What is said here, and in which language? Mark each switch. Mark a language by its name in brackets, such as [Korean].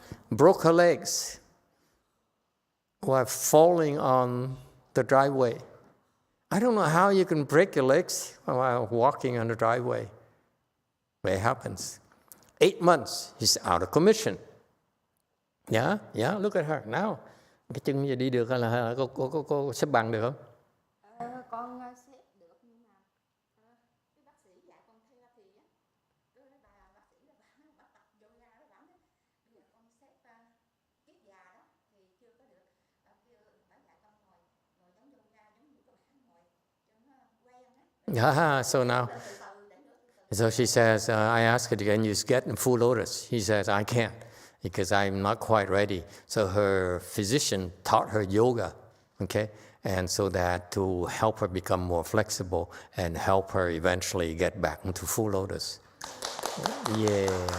[English] Broke her legs while falling on the driveway. I don't know how you can break your legs while walking on the driveway. But it happens. 8 months, he's out of commission. Yeah, look at her now. [Vietnamese] Cái chân giờ đi được hay là cô xếp bằng được không? Con xếp được nhưng mà cái bác sĩ dạy con theo thì cái bà bác sĩ là bà tập yoga đó bảo bây giờ con xếp kiết già đó thì chưa có được. Kêu bà dạy con ngồi giống yoga giống như các bạn ngồi cho nó quen á. [English] So now, so she says, I asked her, can you get in full lotus? He says, I can't because I'm not quite ready. So her physician taught her yoga, okay? And so that to help her become more flexible and help her eventually get back into full lotus. Yeah.